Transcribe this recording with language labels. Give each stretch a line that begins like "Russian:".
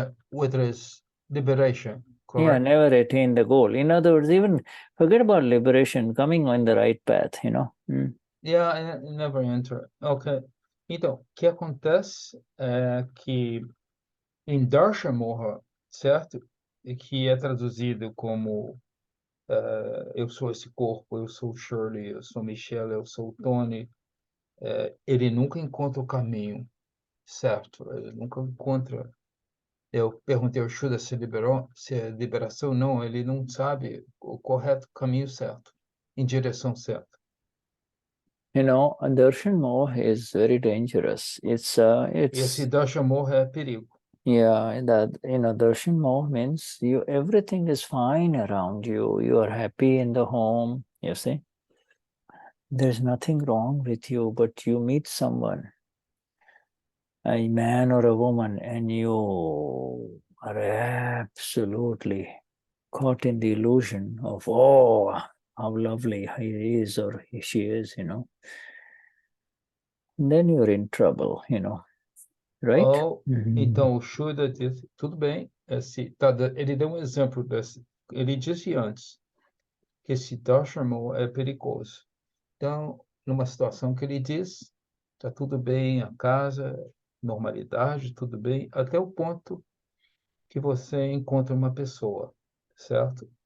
English: With his liberation, correct? Yeah, never attain the goal. In other words, even forget about liberation, coming on the right path, Yeah, never enter. Ok.
Portuguese: Então, o que acontece é que em Darshan Moha, certo? E que é traduzido como eu sou esse corpo, eu sou Shirley, eu sou Michelle, eu sou Tony. Ele nunca encontra o caminho certo. Ele nunca encontra. Eu perguntei ao Shuddha se é liberação. Não, ele não sabe o correto caminho certo, em direção certa.
English: Darshan Moha is very dangerous.
Portuguese: Esse Darshan Moha é perigo.
English: Yeah, that Darshan Moha means everything is fine around you. You are happy in the home. You see, there's nothing wrong with you, but you meet someone, a man or a woman, and you are absolutely caught in the illusion of, oh, how lovely he is or she is, then you're in trouble, right?
Portuguese: Então o Shuddha disse, tudo bem, ele deu exemplo desse, ele disse antes que esse Darshan Moha é perigoso. Então, numa situação que ele diz, está tudo bem, a casa, normalidade, tudo bem, até o ponto que você encontra uma pessoa, certo?